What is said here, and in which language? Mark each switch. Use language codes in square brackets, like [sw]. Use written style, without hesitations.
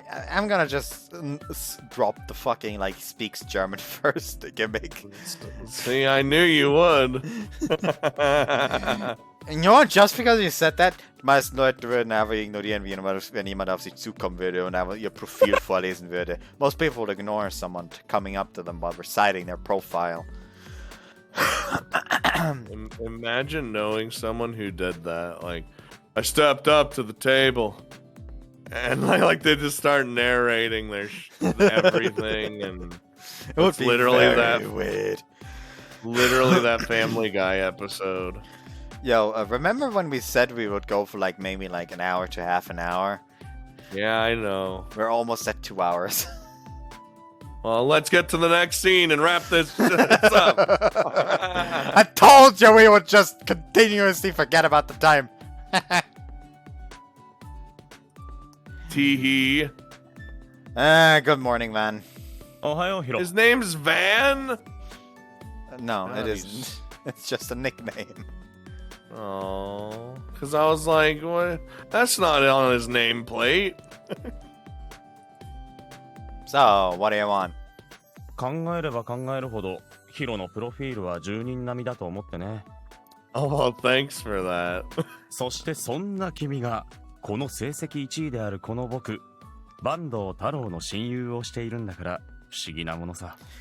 [en] I'm gonna just drop the fucking like speaks German first gimmick. See, I knew you would. You know what? Just because you said that, [de] die meisten Leute würden einfach ignorieren, wenn jemand auf sich zukommen würde und einfach ihr Profil vorlesen würde. [en] Most people would ignore someone coming up to them while reciting their profile. Imagine knowing someone who did that. Like, I stepped up to the table, and like they just start narrating their everything, and it would be literally very weird. Literally that Family Guy episode. Yo, remember when we said we would go for like maybe like an hour to half an hour? Yeah, I know. We're almost at 2 hours. Well, let's get to the next scene and wrap this up. I told you we would just continuously forget about the time. Tee-hee. Good morning, Van. His name's Van? No, it isn't. It's just a nickname. Oh, because I was like, what? That's not on his nameplate. So, what do you want? [ja] 考えれば考えるほどヒロのプロフィールは10人並みだと思ってね。 [en] Oh, well, thanks for that. [ja] そしてそんな君がこの成績1位であるこの僕、坂東太郎の親友をしているんだから不思議なものさ。